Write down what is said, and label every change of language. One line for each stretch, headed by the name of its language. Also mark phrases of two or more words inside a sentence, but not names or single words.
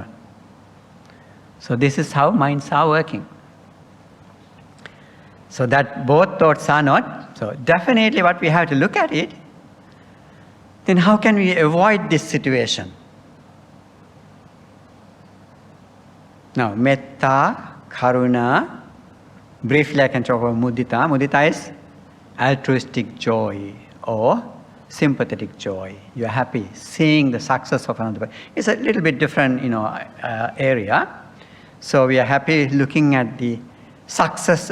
English: So this is how minds are working. So that both thoughts are not. So definitely what we have to look at it, then how can we avoid this situation? Now,
Pali: metta, karuna,
English: briefly I can talk about mudita. Mudita is altruistic joy or sympathetic joy. You are happy seeing the success of another person. It's a little bit different, area. So we are happy looking at the success.